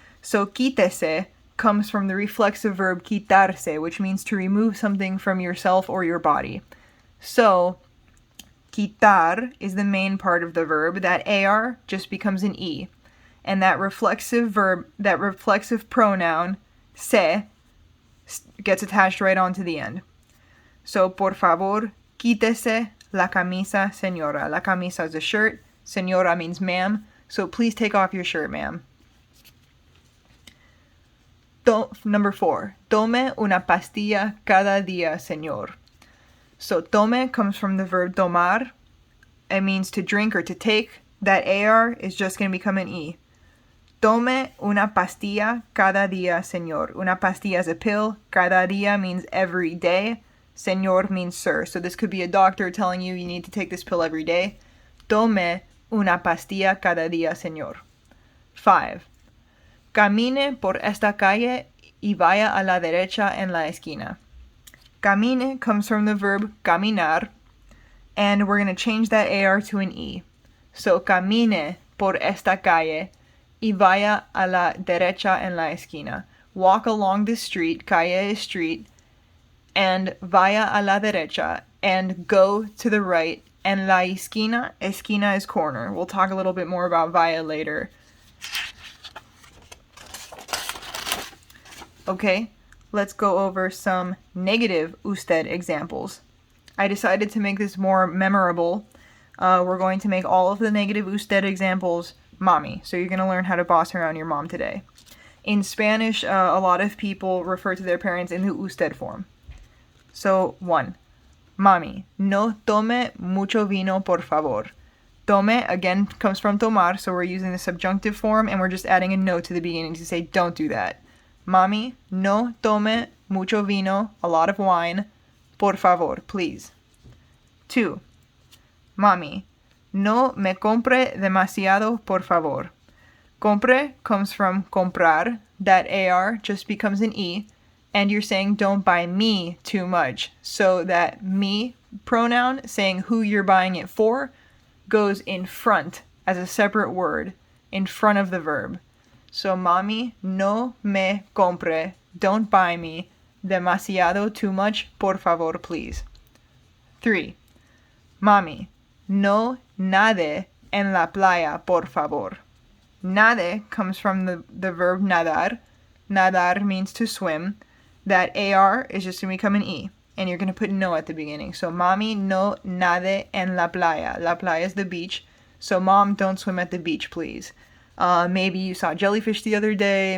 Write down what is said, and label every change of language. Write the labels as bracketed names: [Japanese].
[English] So quítese comes from the reflexive verb quitarse, which means to remove something from yourself or your body. So quitar is the main part of the verb. That AR just becomes an E. And that reflexive pronoun, se, gets attached right onto the end. [Spanish] So, por favor, quítese la camisa, señora. La camisa [English] is a shirt. Señora means ma'am. So, please take off your shirt, ma'am. Number 4. [Spanish] Tome una pastilla cada día, señor. [English] So, tome comes from the verb tomar. It means to drink or to take. That AR is just going to become an E. [Spanish] Tome una pastilla cada día, señor. Una pastilla [English] is a pill. [Spanish] Cada día [English] means every day. Señor means sir. So this could be a doctor telling you you need to take this pill every day. [Spanish] Tome una pastilla cada día, señor. 5. Camine por esta calle y vaya a la derecha en la esquina. [English] Camine comes from the verb caminar, and we're going to change that AR to an E. [Spanish] So camine por esta calle y vaya a la derecha en la esquina. [English] Walk along this street, calle is street, and [Spanish] vaya a la derecha, [English] and go to the right. And [Spanish] la esquina [English] is corner. We'll talk a little bit more about vaya later. Okay, let's go over some negative usted examples. I decided to make this more memorable. We're going to make all of the negative usted examples mommy. So you're going to learn how to boss around your mom today. In Spanish, a lot of people refer to their parents in the usted form. So 1. [Spanish] Mami, no tome mucho vino, por favor. [English] Tome, again, comes from tomar, so we're using the subjunctive form, and we're just adding a no to the beginning to say don't do that. [Spanish] Mami, no tome mucho vino, [English] a lot of wine, [Spanish] por favor, please. 2. Mami, no me compre demasiado, por favor. [English] Compre comes from comprar. That AR just becomes an E. And you're saying don't buy me too much. So that me pronoun, saying who you're buying it for, goes in front as a separate word in front of the verb. So mami, [Spanish] no me compre, [English] don't buy me demasiado too much, [Spanish] por favor, [English] please. 3. [Spanish] Mami, no nade en la playa, por favor. [English] Nade comes from the verb nadar. Nadar means to swim. That AR is just going to become an E. And you're going to put no at the beginning. [Spanish] So, mami, no nade en la playa. La playa [English] is the beach. So, mom, don't swim at the beach, please. Maybe you saw jellyfish the other day.